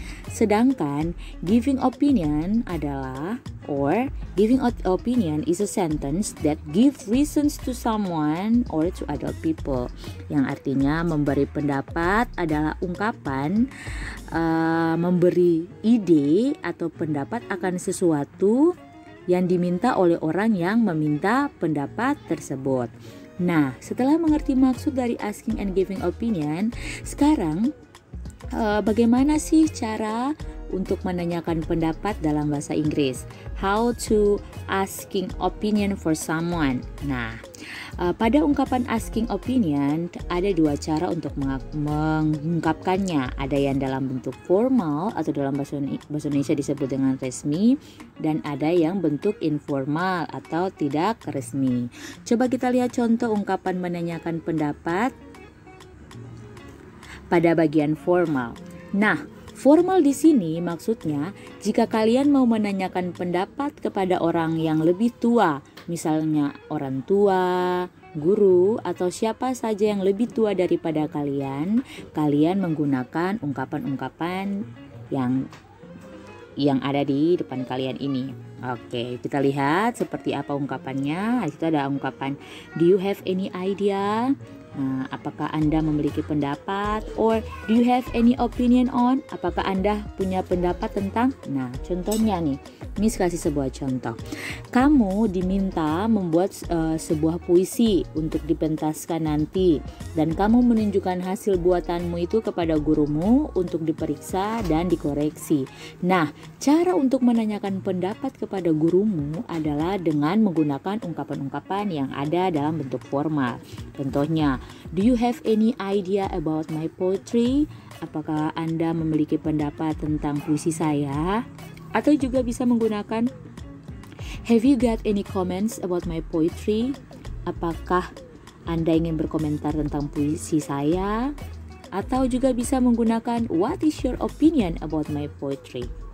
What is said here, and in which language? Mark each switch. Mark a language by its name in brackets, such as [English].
[Indonesian] Sedangkan [English] giving opinion [Indonesian] adalah [English] giving opinion is a sentence that give reasons to someone or to other people. [Indonesian] Yang artinya memberi pendapat adalah ungkapan memberi ide atau pendapat akan sesuatu yang diminta oleh orang yang meminta pendapat tersebut. Nah, setelah mengerti maksud dari [English] asking and giving opinion, [Indonesian] sekarang bagaimana sih cara untuk menanyakan pendapat dalam bahasa Inggris? [English] How to asking opinion for someone. [Indonesian] Nah, pada ungkapan asking opinion ada dua cara untuk mengungkapkannya. Ada yang dalam bentuk formal atau dalam bahasa Indonesia disebut dengan resmi, dan ada yang bentuk informal atau tidak resmi. Coba kita lihat contoh ungkapan menanyakan pendapat pada bagian formal. Nah, formal di sini maksudnya jika kalian mau menanyakan pendapat kepada orang yang lebih tua, misalnya orang tua, guru, atau siapa saja yang lebih tua daripada kalian menggunakan ungkapan-ungkapan yang ada di depan kalian ini. Oke, kita lihat seperti apa ungkapannya. Di situ ada ungkapan, [English] do you have any idea? [Indonesian] Nah, apakah Anda memiliki pendapat? [English] Or do you have any opinion on? [Indonesian] Apakah Anda punya pendapat tentang? Nah, contohnya nih, Miss kasih sebuah contoh. Kamu diminta membuat sebuah puisi untuk dipentaskan nanti, dan kamu menunjukkan hasil buatanmu itu kepada gurumu untuk diperiksa dan dikoreksi. Nah, cara untuk menanyakan pendapat kepada gurumu adalah dengan menggunakan ungkapan-ungkapan yang ada dalam bentuk formal. Contohnya, [English] do you have any idea about my poetry? [Indonesian] Apakah Anda memiliki pendapat tentang puisi saya? Atau juga bisa menggunakan, [English] have you got any comments about my poetry? [Indonesian] Apakah Anda ingin berkomentar tentang puisi saya? Atau juga bisa menggunakan, [English] what is your opinion about my poetry?